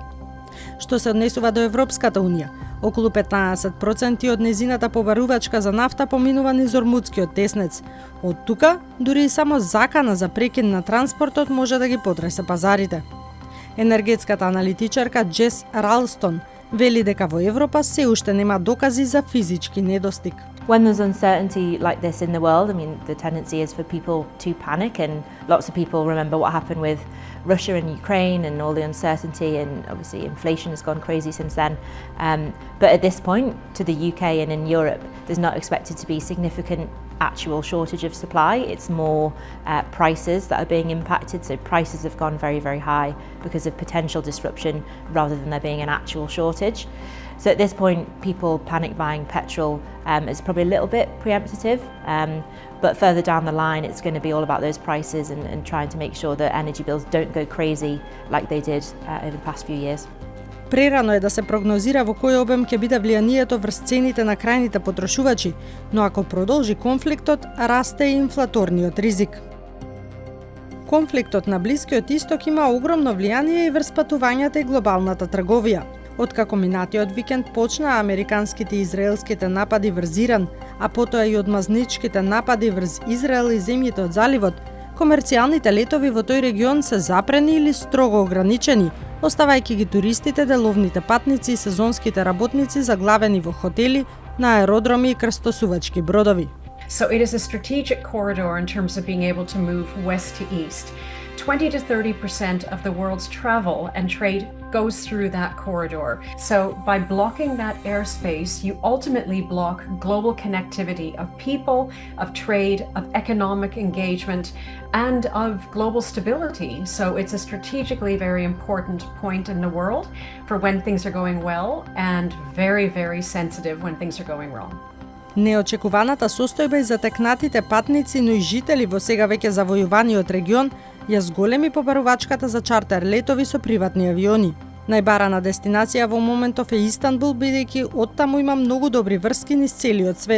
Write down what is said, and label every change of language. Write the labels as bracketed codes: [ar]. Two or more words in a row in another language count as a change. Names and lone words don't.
[mk] Што се однесува до Европската унија, околу 15% од незината побарувачка за нафта поминува низ Ормудскиот теснец. Од тука, дури и само закана за прекин на транспортот може да ги потресе пазарите. Енергетската аналитичарка Джес Ралстон Вели дека во Европа се уште нема докази за физички недостиг. [en] When there's uncertainty like this in the world, I mean, the tendency is for people to panic, and lots of people remember what happened with Russia and Ukraine and all the uncertainty, and obviously inflation has gone crazy since then. But at this point, to the UK and in Europe, there's not expected to be significant actual shortage of supply. It's more prices that are being impacted, so prices have gone very, very high because of potential disruption rather than there being an actual shortage. So at this point, people panic buying petrol is probably a little bit preemptive, but further down the line, it's going to be all about those prices and trying to make sure that energy bills don't go crazy like they did over the past few years. [mk] Прерано е да се прогнозира во кој обем ќе биде влијанието врз цените на крајните потрошувачи, но ако продолжи конфликтот, расте и инфлаторниот ризик. Конфликтот на Блискиот Исток има огромно влијание и врз патувањата и глобалната трговија. Откако минатиот викенд почнаа американските и израелските напади врз Иран, а потоа и одмазничките напади врз Израел и земјите од заливот, комерцијалните летови во тој регион се запрени или строго ограничени, оставајќи ги туристите, деловните патници и сезонските работници заглавени во хотели, на аеродроми и крстосувачки бродови. [en] So it is a strategic corridor in terms of being able to move west to east. 20 to 30% of the world's travel and trade goes through that corridor. So by blocking that airspace, you ultimately block global connectivity of people, of trade, of economic engagement, and of global stability. So it's a strategically very important point in the world for when things are going well, and very, very sensitive when things are going wrong. [mk] Неочекуваната состојба и затекнатите патници, но и жители во сега веќе завојуваниот регион, ја зголеми побарувачката за чартер летови со приватни авиони. Најбарана дестинација во моментов е Истанбул, бидејќи оттаму има многу добри врски низ целиот свет.